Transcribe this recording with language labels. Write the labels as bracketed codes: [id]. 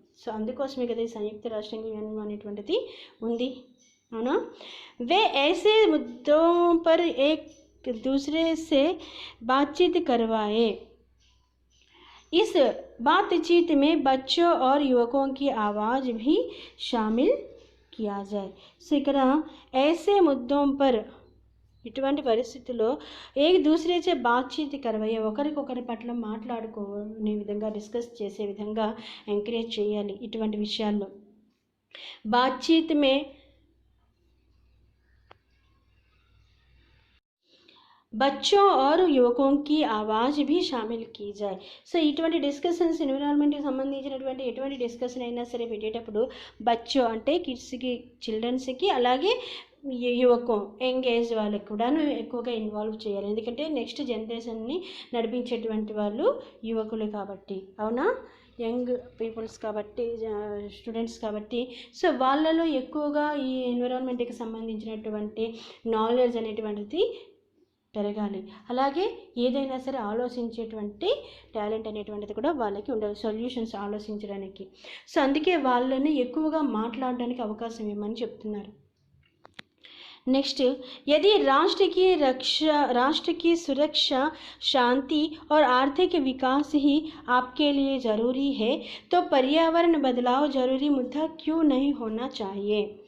[te] So అందుకోసమే కదా ఈ సంయుక్త రాష్ట్ర సంఘం అనేటువంటిది ఉంది, అవునా? [hi] वे ऐसे मुद्दों पर एक दूसरे से बातचीत करवाए. इस बातचीत में बच्चों और युवकों की आवाज़ भी शामिल किया जाए. [te] సో ఇక్కడ [hi] ऐसे मुद्दों पर, [te] ఇటువంటి పరిస్థితుల్లో [hi] ఏక దూసరేచే బాతచీత్ కరవయ్యే, [te] ఒకరికొకరి పట్ల మాట్లాడుకునే విధంగా, డిస్కస్ చేసే విధంగా ఎంకరేజ్ చేయాలి. ఇటువంటి విషయాల్లో [hi] బాతచీత్ మే బచ్చో और युवकों की आवाज़ भी शामिल की जाए. [te] సో ఇటువంటి డిస్కషన్స్, ఎన్విరాన్మెంట్కి సంబంధించినటువంటి ఎటువంటి డిస్కషన్ అయినా సరే పెట్టేటప్పుడు బచ్చో అంటే కిడ్స్కి, చిల్డ్రన్స్కి, అలాగే యువకం, యంగ్ ఏజ్ వాళ్ళకి కూడాను ఎక్కువగా ఇన్వాల్వ్ చేయాలి. ఎందుకంటే నెక్స్ట్ జనరేషన్ని నడిపించేటువంటి వాళ్ళు యువకులు కాబట్టి, అవునా? యంగ్ పీపుల్స్ కాబట్టి, స్టూడెంట్స్ కాబట్టి, సో వాళ్ళలో ఎక్కువగా ఈ ఎన్విరాన్మెంట్కి సంబంధించినటువంటి నాలెడ్జ్ అనేటువంటిది పెరగాలి. అలాగే ఏదైనా సరే ఆలోచించేటువంటి టాలెంట్ అనేటువంటిది కూడా వాళ్ళకి ఉండాలి, సొల్యూషన్స్ ఆలోచించడానికి. సో అందుకే వాళ్ళని ఎక్కువగా మాట్లాడడానికి అవకాశం ఇవ్వమని చెప్తున్నారు. [hi] नेक्स्ट, यदि राष्ट्र की सुरक्षा, शांति और आर्थिक विकास ही आपके लिए ज़रूरी है तो पर्यावरण बदलाव ज़रूरी मुद्दा क्यों नहीं होना चाहिए.